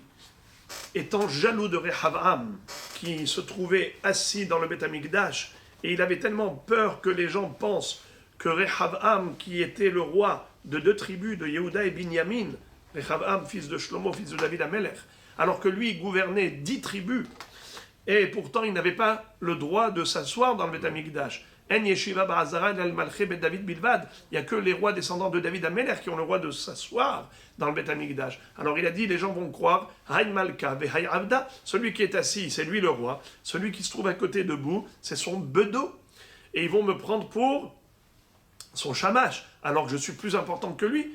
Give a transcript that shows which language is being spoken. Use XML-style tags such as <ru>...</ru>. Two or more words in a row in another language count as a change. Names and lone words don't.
<fr>Étant jaloux de Rehavam, qui se trouvait assis dans le Beth Amikdash, et il avait tellement peur que les gens pensent que Rehavam, qui était le roi de 2 tribus, de Yehuda et Binyamin, Rehavam, fils de Shlomo, fils de David Amelech, alors que lui gouvernait 10 tribus, et pourtant il n'avait pas le droit de s'asseoir dans le Beth Amikdash.</fr> <he>אין ישיבה בעזרה אלא למלכי בית דוד בלבד.</he> <fr>Il n'y a que les rois descendants de David Améler qui ont le droit de s'asseoir dans le Beth Amikdash. Alors il a dit, les gens vont croire,</fr> <he>האי מלכא והאי עבדא,</he> <fr>celui qui est assis, c'est lui le roi. Celui qui se trouve à côté debout, c'est son bedeau. Et ils vont me prendre pour son shamash, alors que je suis plus important que lui.</fr>